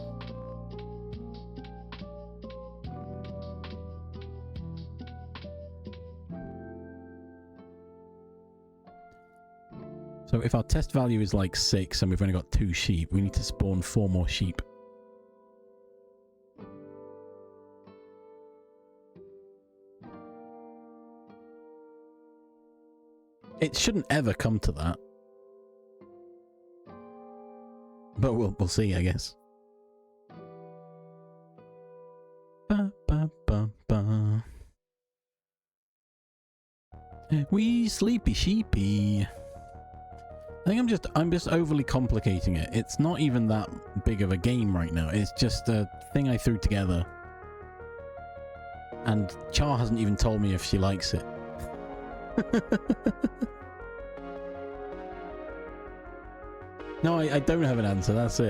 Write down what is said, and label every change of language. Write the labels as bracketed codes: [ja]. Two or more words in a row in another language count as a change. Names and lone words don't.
[en] So if our test value is like 6 and we've only got 2 sheep, we need to spawn 4 more sheep. It shouldn't ever come to that. But we'll see, I guess. Ba, ba, ba, ba. Wee sleepy sheepy. I think I'm just overly complicating it. It's not even that big of a game right now. It's just a thing I threw together. And Char hasn't even told me if she likes it. No, I don't have an answer. That's it.